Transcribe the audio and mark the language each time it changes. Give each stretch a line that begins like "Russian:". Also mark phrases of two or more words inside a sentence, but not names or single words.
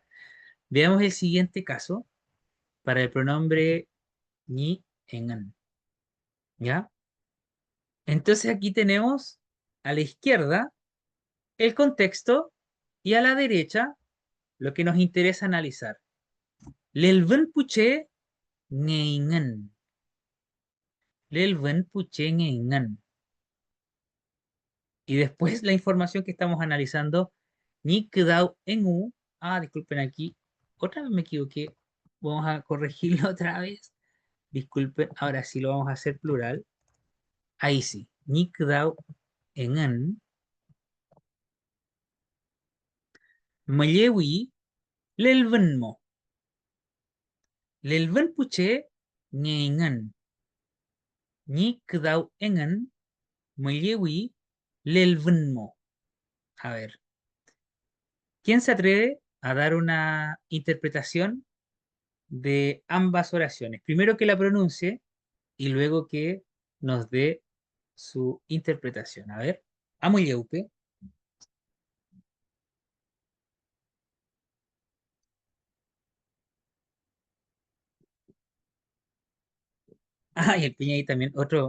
Spanish: Veamos el siguiente caso para el pronombre ni en an. ¿Ya? Entonces aquí tenemos a la izquierda el contexto y a la derecha lo que nos interesa analizar.
Mapuche: Lelven puche ngeingen. Lelven puche ngeingen.
Spanish: Y después la información que estamos analizando, ni quedado en u. Ah, disculpen aquí. Otra vez me equivoqué. Vamos a corregirlo otra vez. Disculpen, ahora sí lo vamos a hacer plural. Ahí sí. Ni quedado en an.
Mapuche: Malewi lelven mo. Lelven puche ngeingen. Ni kdaw engan myewi lelvenmo.
Spanish: A ver, ¿quién se atreve a dar una interpretación de ambas oraciones? Primero que la pronuncie y luego que nos dé su interpretación. A ver, amuyeupe. Ah, y el piña ahí también. Otro.